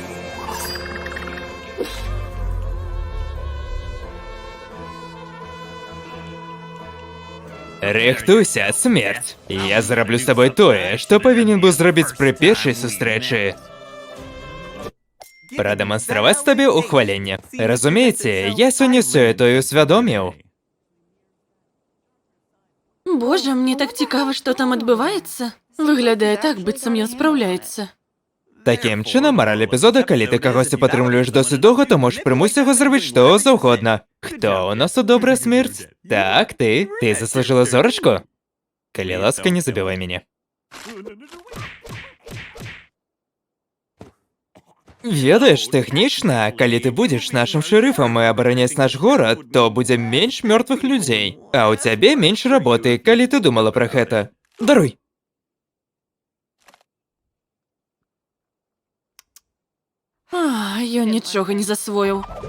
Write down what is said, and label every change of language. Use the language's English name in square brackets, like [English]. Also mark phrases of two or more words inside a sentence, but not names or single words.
[Belarusian] Рыхтуйся, смерць. Я зраблю з табой тое, што павінен быў зрабіць пры першай сустрэчы. Прадэманстраваць табе ухваленне. Разумееце, я сёння сёе-тое усвядоміў. [Ukrainian] Боже, мне так цікаво, що там відбувається. Виглядає так, [Belarusian] быццам ён спраўляецца. [Ukrainian] Таким чином, мораль епізоду, коли ти когось підтримуєш досить довго, то можеш примусити його зробити що завгодно. Хто у нас у добра смерть? Так, ти. Ти заслужила зорочку? Коли ласка, не забивай мене. [Belarusian] Ведаеш, тэхнічна, калі ты будзеш нашым шэрыфам і абараняць наш горад, то будзе менш мёртвых людзей. А ў цябе менш работы, калі ты думала пра гэта. Даруй. Ён нічога не засвоіў.